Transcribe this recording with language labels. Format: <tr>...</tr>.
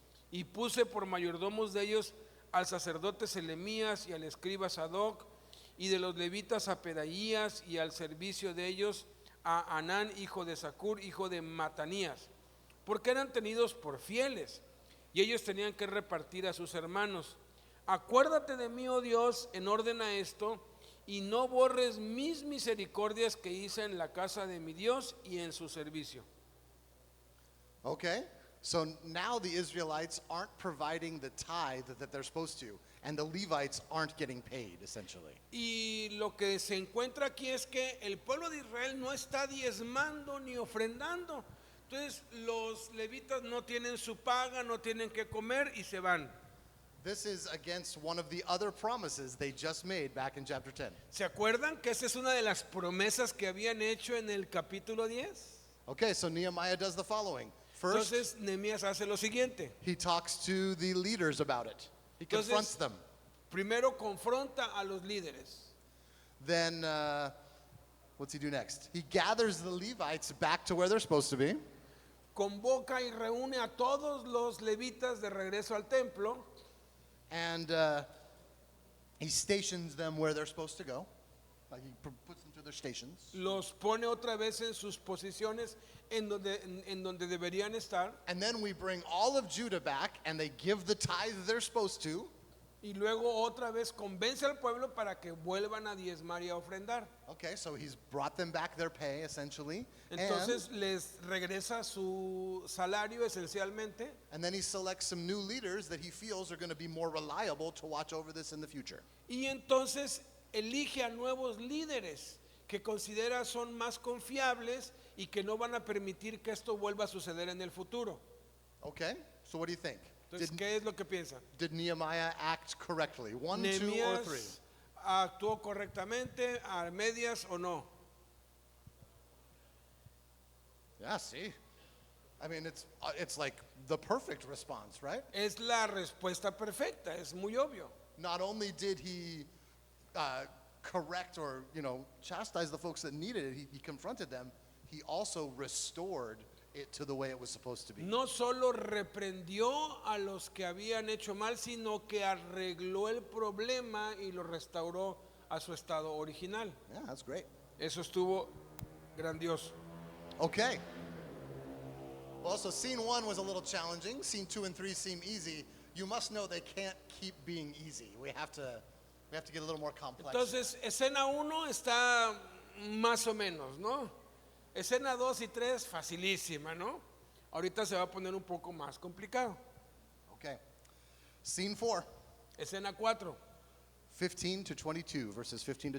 <es>Y puse por mayordomos de ellos al sacerdote Selemías y al escriba Sadoc, y de los levitas a Pedaías, y al servicio de ellos a Anán, hijo de Zacur, hijo de Matanías, porque eran tenidos por fieles, y ellos tenían que repartir a sus hermanos. Acuérdate de mí, oh Dios, en orden a esto, y no borres mis misericordias que hice en la casa de mi Dios y en su servicio.</es> <en>Okay, so now the Israelites aren't providing the tithe that they're supposed to, and the Levites aren't getting paid, essentially.</en> <es>Y lo que se encuentra aquí es que el pueblo de Israel no está diezmando ni ofrendando. Entonces los levitas no tienen su paga, no tienen que comer y se van.</es> <en>This is against one of the other promises they just made back in chapter 10.</en> <es>¿Se acuerdan que esa es una de las promesas que habían hecho en el capítulo 10?</es> <en>Okay, so Nehemiah does the following. First,</en> <es>Entonces Nehemías hace lo siguiente.</es> <en>he talks to the leaders about it. He confronts</en> <es>Entonces,</es> <en>them.</en> <es>primero confronta a los líderes.</es> <en>Then, what's he do next? He gathers the Levites back to where they're supposed to be.</en> <es>Convoca y reúne a todos los levitas de regreso al templo.</es> <en>And he stations them where they're supposed to go. Like he puts them to their stations.</en> <es>Los pone otra vez en sus posiciones en donde deberían estar.</es> <en>And then we bring all of Judah back and they give the tithe they're supposed to.</en> <es>Y luego otra vez convence al pueblo para que vuelvan a diezmar y a ofrendar.</es> <en>Okay, so he's brought them back their pay essentially.</en> <es>Entonces les regresa su salario esencialmente.</es> <en>And then he selects some new leaders that he feels are going to be more reliable to watch over this in the future.</en> <es>Y entonces elige a nuevos líderes que considera son más confiables y que no van a permitir que esto vuelva a suceder en el futuro.</es> <en>Okay, so what do you think?</en> <es>Entonces, ¿qué es lo que piensa?</es> <en>Did Nehemiah act correctly? 1, 2, or 3?</en> <es>¿Nehemías actuó correctamente, a medias o no?</es> <en>Yeah, see. I mean, it's like the perfect response, right?</en> <es>Es la respuesta perfecta, es muy obvio.</es> <en>Not only did he correct or, chastise the folks that needed it, he confronted them, he also restored it to the way it was supposed to be.</en> <es>No solo reprendió a los que habían hecho mal, sino que arregló el problema y lo restauró a su estado original.</es> <en>Yeah, that's great.</en> <es>Eso estuvo grandioso.</es> <en>Okay. Well, so scene 1 was a little challenging. Scene 2 and 3 seem easy. You must know they can't keep being easy. We have to get a little more complex.</en> <es>Entonces, escena 1 está más o menos, ¿no? Escena 2 y 3, facilísima, ¿no? Ahorita se va a poner un poco más complicado.</es> <en>Okay. Scene 4,</en> <es>Escena 4,</es> <en>15 to 22, verses 15 to</en>